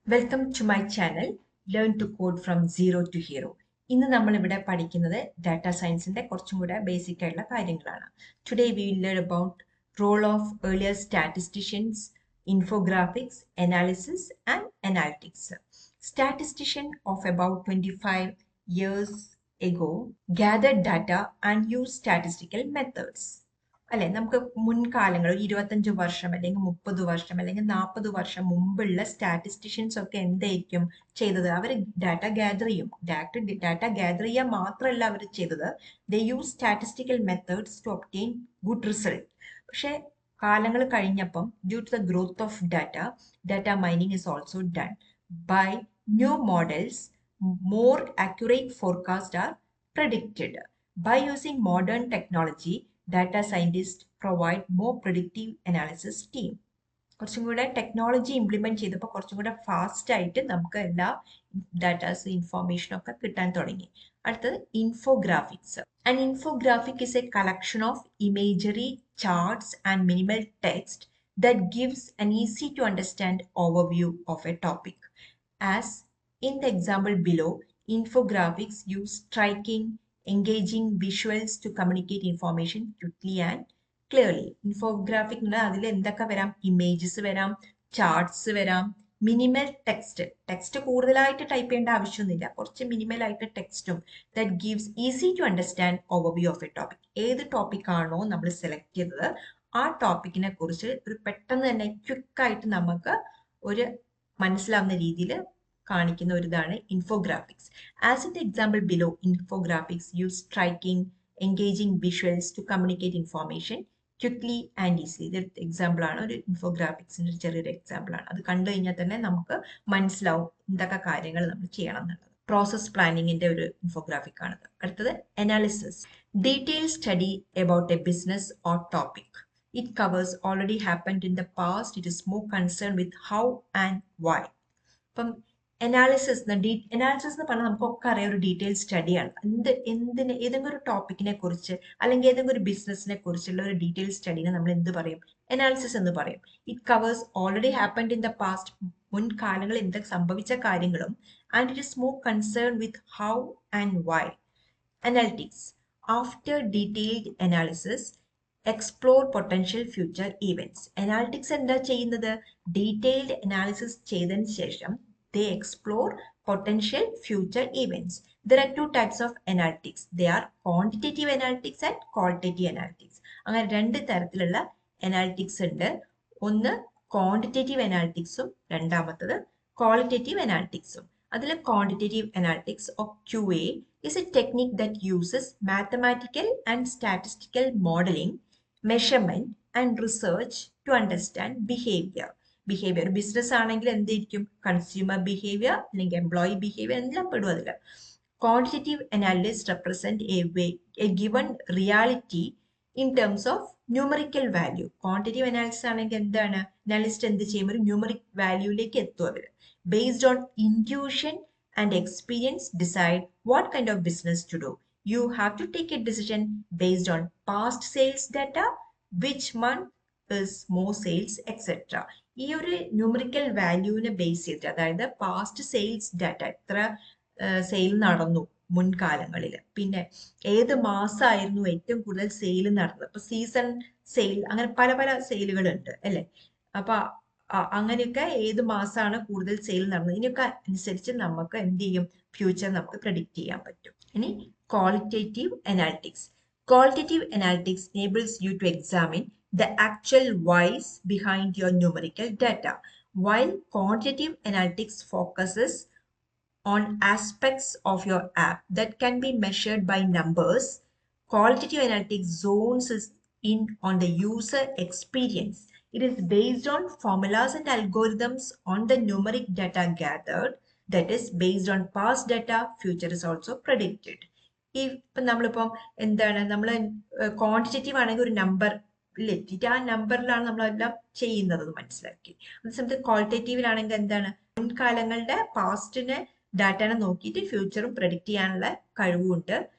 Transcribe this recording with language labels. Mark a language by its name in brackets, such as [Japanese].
[English] Welcome to my channel learn to code from zero to hero. [Malayalam] ഇന്ന് നമ്മൾ ഇവിടെ പഠിക്കുന്നത് ഡാറ്റാ സയൻസിന്റെ കുറച്ചും കൂടെ ബേസിക് ആയിട്ടുള്ള കാര്യങ്ങളാണ്. [English] Today we will learn about role of earlier statisticians, infographics, analysis and analytics. Statistician of about 25 years ago gathered data and used statistical methods. [Malayalam] അല്ലെ, നമുക്ക് മുൻകാലങ്ങൾ ഒരു 25 വർഷം അല്ലെങ്കിൽ 30 വർഷം അല്ലെങ്കിൽ 40 വർഷം മുമ്പുള്ള സ്റ്റാറ്റിസ്റ്റിഷ്യൻസ് ഒക്കെ എന്തായിരിക്കും ചെയ്തത്? അവർ ഡാറ്റ ഗ്യാദർ ചെയ്യും. ഡാറ്റ ഗ്യാദർ ചെയ്യാൻ മാത്രമല്ല അവർ ചെയ്തത്, ദേ use statistical methods to obtain good result. [English] പക്ഷെ കാലങ്ങൾ കഴിഞ്ഞപ്പം due to the growth of data mining is also done by new models. More accurate forecasts are predicted. By using modern technology, data scientists provide more predictive analysis team. [Malayalam] കുറച്ചും കൂടെ technology implement ചെയ്തപ്പോൾ കുറച്ചും കൂടെ fast ആയിട്ട് നമുക്ക് എല്ലാ datas ഇൻഫോർമേഷനും ഒക്കെ കിട്ടാൻ തുടങ്ങി. [English] അടുത്തത് infographics. And infographic is a collection of imagery, charts and minimal text that gives an easy to understand overview of a topic. As in the example below, infographics use striking, engaging visuals to communicate information quickly and clearly. [Malayalam] Infographic അതിൽ എന്തൊക്കെ വരാം? Images വരാം, charts വരാം, minimal text കൂടുതലായിട്ട് type ചെയ്യേണ്ട ആവശ്യമൊന്നുമില്ല, കുറച്ച് minimal ആയിട്ട് ടെക്സ്റ്റും. That gives easy to understand overview of A topic. ഏത് ടോപ്പിക് ആണോ നമ്മൾ സെലക്ട് ചെയ്തത് ആ ടോപ്പിക്കിനെ കുറിച്ച് ഒരു പെട്ടെന്ന് തന്നെ ക്വിക്കായിട്ട് നമുക്ക് ഒരു മനസ്സിലാവുന്ന രീതിയിൽ കാണിക്കുന്ന ഒരു ഇതാണ് infographics. [English] As in the example below, infographics use striking, engaging visuals to communicate information quickly and easily. [Malayalam] ഇതൊരു എക്സാമ്പിൾ ആണ്, ഒരു ഇൻഫോഗ്രാഫിക്സിന്റെ ഒരു ചെറിയൊരു എക്സാമ്പിൾ ആണ്. അത് കണ്ടു കഴിഞ്ഞാൽ തന്നെ നമുക്ക് മനസ്സിലാവും എന്തൊക്കെ കാര്യങ്ങൾ നമ്മൾ ചെയ്യണം എന്നുള്ളത്. പ്രോസസ് പ്ലാനിങ്ങിന്റെ ഒരു ഇൻഫോഗ്രാഫിക് ആണത്. അടുത്തത് analysis. [English] Detail study about a business or topic. It covers already happened in the past. It is more concerned with how and why. [Malayalam] അപ്പം അനാലിസിസ് എന്ന് പറഞ്ഞാൽ നമുക്കൊക്കെ അറിയാം ഒരു ഡീറ്റെയിൽ സ്റ്റഡിയാണ്. ഏതെങ്കിലും ഒരു ടോപ്പിക്കിനെ കുറിച്ച് അല്ലെങ്കിൽ ഏതെങ്കിലും ഒരു ബിസിനസിനെ കുറിച്ചുള്ള ഒരു ഡീറ്റെയിൽ സ്റ്റഡിനെ നമ്മൾ എന്ത് പറയും? അനാലിസിസ് എന്ന് പറയും. [English] It covers already happened in the past, മുൻകാലങ്ങളിൽ എന്തൊക്കെ സംഭവിച്ച കാര്യങ്ങളും. And it is more concern with how and why. Analytics. After detailed analysis, explore potential future events. [Malayalam] Analytics എന്താ ചെയ്യുന്നത്? [English] Detailed analysis ചെയ്തതിന് ശേഷം they explore potential future events. There are two types of analytics. They are quantitative analytics and qualitative analytics. [Malayalam] അങ്ങനെ രണ്ട് തരത്തിലുള്ള analytics ഉണ്ട്. ഒന്ന് quantitative അനാലിറ്റിക്സും രണ്ടാമത്തത് ക്വാളിറ്റേറ്റീവ് അനാലിറ്റിക്സും. [English] അതിൽ quantitative analytics of QA is a technique that uses mathematical and statistical modeling, measurement and research to understand behavior. [Malayalam] Business ആണെങ്കിൽ എന്തായിരിക്കും? Consumer behaviour അല്ലെങ്കിൽ എംപ്ലോയി ബിഹേവിയർ എല്ലാം പെടും അതിൽ. [English] Quantitative analysis represent a given reality in terms of numerical value. [Malayalam] Quantitative analysis ആണെങ്കിൽ എന്താണ്? Analyst എന്ത് ചെയ്യും? ഒരു ന്യൂമറിക് വാല്യൂയിലേക്ക് എത്തും അവർ. [English] Based on intuition and experience decide what kind of business to do. You have to take a decision based on past sales data, which month is more sales, etc. [Malayalam] ഈ ഒരു numerical വാല്യൂവിനെ base ചെയ്തിട്ട്, അതായത് past sales data, എത്ര sale നടന്നു മുൻകാലങ്ങളിൽ, പിന്നെ ഏത് മാസമായിരുന്നു ഏറ്റവും കൂടുതൽ സെയിൽ നടന്നത്, അപ്പൊ സീസൺ സെയിൽ, അങ്ങനെ പല പല സെയിലുകൾ ഉണ്ട് അല്ലെ. അപ്പൊ അങ്ങനെയൊക്കെ ഏത് മാസമാണ് കൂടുതൽ സെയിൽ നടന്നത്, ഇതിനൊക്കെ അനുസരിച്ച് നമുക്ക് എന്ത് ചെയ്യും? ഫ്യൂച്ചർ നമുക്ക് പ്രെഡിക്റ്റ് ചെയ്യാൻ പറ്റും. ഇനി qualitative analytics. [English] Qualitative analytics enables you to examine the actual whys behind your numerical data, while quantitative analytics focuses on aspects of your app that can be measured by numbers. Qualitative analytics zones in on the user experience. It is based on formulas and algorithms on the numeric data gathered, that is based on past data. Future is also predicted. [Malayalam] ഇപ്പം നമ്മളിപ്പം എന്താണ്, നമ്മൾ quantitative ആണെങ്കിൽ ഒരു number എത്തിയിട്ട് ആ നമ്പറിലാണ് നമ്മളെല്ലാം ചെയ്യുന്നത്, മനസ്സിലാക്കി. അതേസമയത്ത് ക്വാളിറ്റേറ്റീവിലാണെങ്കിൽ എന്താണ്, മുൻകാലങ്ങളുടെ പാസ്റ്റിനെ ഡാറ്റനെ നോക്കിയിട്ട് ഫ്യൂച്ചറും പ്രെഡിക്റ്റ് ചെയ്യാനുള്ള കഴിവുണ്ട്.